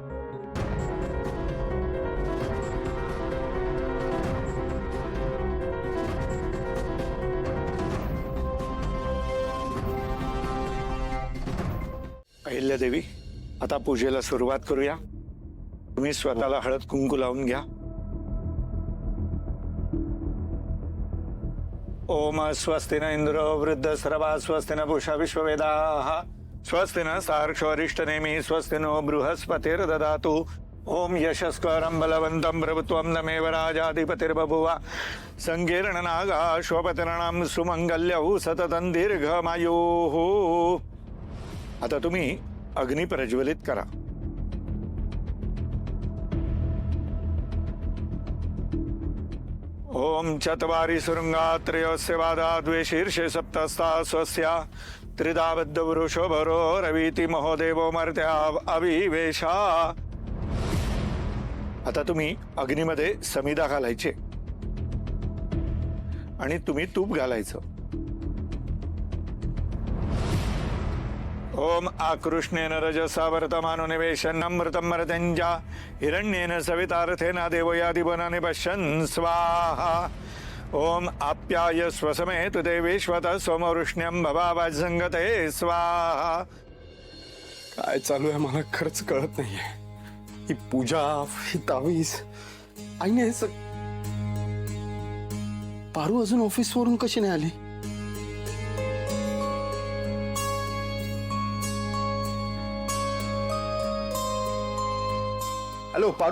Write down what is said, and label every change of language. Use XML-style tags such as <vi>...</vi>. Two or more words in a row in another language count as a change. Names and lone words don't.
<mr>अहिल्यादेवी, आता पूजेला सुरुवात करूया. तुम्ही स्वतःला हळद कुंकू लावून घ्या.</mr> <sa>ओम स्वस्ति न इंद्र वृद्धस्रवा स्वस्ति न पूषा विश्ववेदाः स्वस्ति न सार्क्ष्वरिष्ठनेमि स्वस्ति नो बृहस्पतिर्ददातु. ओम यशस्करं बलवन्तं प्रभुत्वं नमेव राजाधिपतिर्बभुव. संकीर्णनागाश्वपतिर्णां सुमंगल्यौ सततं दीर्घमायुः.</sa> <mr>आता तुम्ही अग्नी प्रज्वलित करा.</mr> <sa>ओम चत्वारि सुरंगा त्रयोस्य वादा द्वे शीर्षे सप्तस्ता स्वस्या त्रिधा बद्ध वृषभरो रवीति महोदेवो मर्त्या अविवेशा.</sa> <mr>आता तुम्ही अग्नीमध्ये समिधा घालायचे आणि तुम्ही तूप घालायचं.</mr> <sa>ओम आकृष्णेन रजसा वर्तमानो निवेशन्नमृतं मर्त्यञ्च हिरण्येन सवितार्थेन देवयादिवनानि पश्यन् स्वाहा. ओम आप्याय स्वसमे तुते विश्वत सोमवृष्ण्यम भवावाजंगते स्वाहा.</sa> <mr>काय चालू आहे मला खरंच कळत नाहीये. ही पूजा, ही तावीज, आईने हे पारू अजून ऑफिस वरून कशी नाही आली? हॅलो पारू.</mr>